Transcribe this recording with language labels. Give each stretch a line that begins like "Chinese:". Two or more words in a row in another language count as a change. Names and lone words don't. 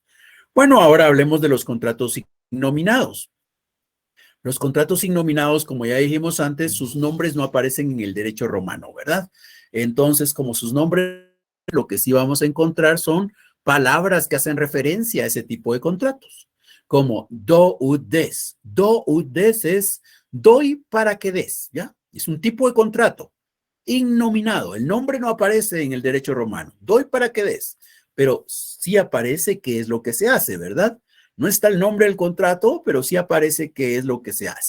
Spanish: Bueno, ahora hablemos de los contratos innominados. Los contratos innominados, como ya dijimos antes, sus nombres no aparecen en el derecho romano, ¿verdad? Entonces, como sus nombres, lo que sí vamos a encontrar son palabras que hacen referencia a ese tipo de contratos, como
Latin: do ut des. Do ut des
Spanish: es doy para que des, ¿ya? Es un tipo de contrato innominado. El nombre no aparece en el derecho romano. Doy para que des, pero sí aparece qué es lo que se hace, ¿verdad? No está el nombre del contrato, pero sí aparece qué es lo que se hace.